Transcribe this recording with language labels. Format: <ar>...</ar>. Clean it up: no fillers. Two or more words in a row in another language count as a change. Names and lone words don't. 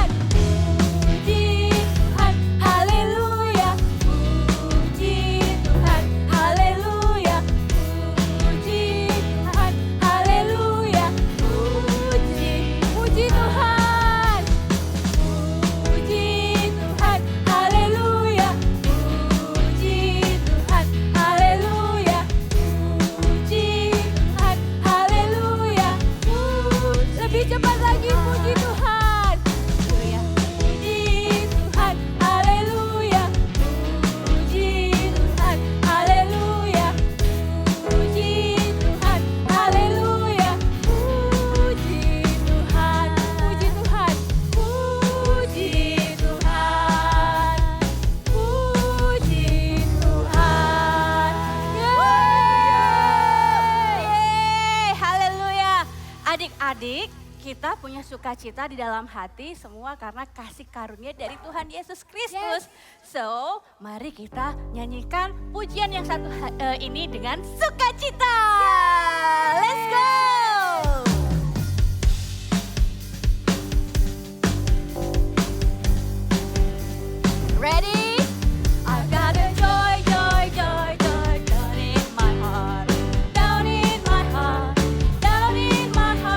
<id>Puji Tuhan, haleluya, puji Tuhan, haleluya, puji Tuhan, haleluya, puji. Puji Tuhan. Puji Tuhan, haleluya, puji Tuhan, haleluya, puji Tuhan, haleluya, puji. Lebih cepat lagi, puji Tuhan. Puji Tuhan, haleluya, puji Tuhan, haleluya, puji Tuhan, haleluya, puji Tuhan, puji Tuhan, puji Tuhan, puji Tuhan. Yeay, haleluya. Adik-adik, kita punya sukacita di dalam hati semua karena kasih karunia dari Tuhan Yesus Kristus. So, mari kita nyanyikan pujian yang satu ini dengan sukacita.</id> <en>Let's go. Ready? I've got a joy, joy, joy, joy down in my heart. Down in my heart, down in my heart.</en>